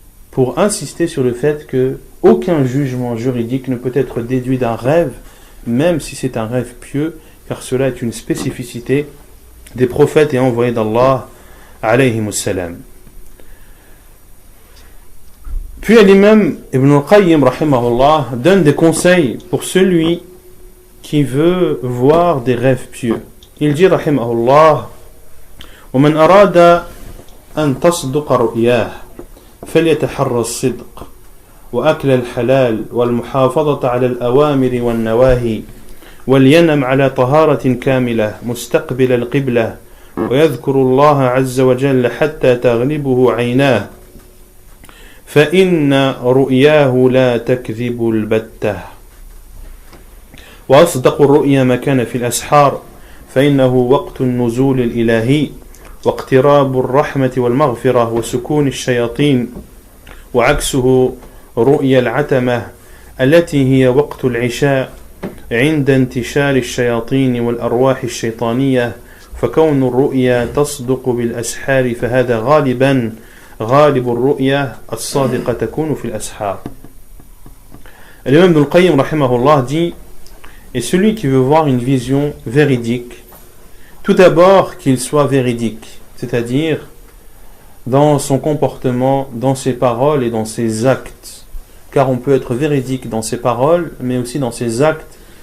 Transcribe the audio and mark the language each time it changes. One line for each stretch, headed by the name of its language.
French: pour insister sur le fait que aucun jugement juridique ne peut être déduit d'un rêve, même si c'est un rêve pieux, car cela est une spécificité des prophètes et envoyés d'Allah alayhimus salam. Puis l'imam Ibn al-Qayyim rahimahullah donne des conseils pour celui qui veut voir des rêves pieux. Il dit
Arabic: rahimahullah ومن أراد أن تصدق رؤياه فليتحرى الصدق وأكل الحلال والمحافظة على الأوامر والنواهي ولينم على طهارة كاملة مستقبل القبلة ويذكر الله عز وجل حتى تغلبه عيناه فإن رؤياه لا تكذب البتة وأصدق الرؤيا ما كان في الأسحار فإنه وقت النزول الإلهي واقتراب الرحمة والمغفرة وسكون الشياطين وعكسه رؤيا العتمة التي هي وقت العشاء عند انتشار الشياطين والأرواح الشيطانية فكون الرؤيا تصدق بالأسحار فهذا غالبا غالب الرؤيا الصادقة تكون في الأسحار.
French: L'imam Ibn al-Qayyim rahimahullah dit et celui qui veut voir une vision véridique, tout d'abord qu'il soit véridique, c'est-à-dire dans son comportement, dans ses paroles et dans ses actes, car on peut être véridique dans ses paroles mais aussi dans ses actes,